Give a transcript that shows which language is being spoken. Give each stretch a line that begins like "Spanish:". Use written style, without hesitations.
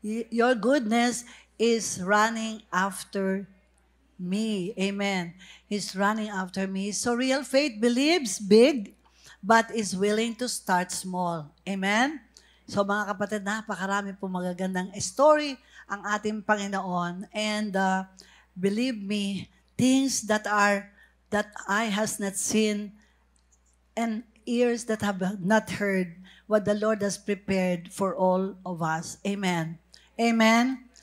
English: Your goodness is running after me. Amen. He's running after me. So real faith believes big, but is willing to start small. Amen?
Filipino: So mga kapatid, napakarami po magagandang story ang ating Panginoon.
English: And believe me, things that eye has not seen and ears that have not heard what the Lord has prepared for all of us. Amen. Amen.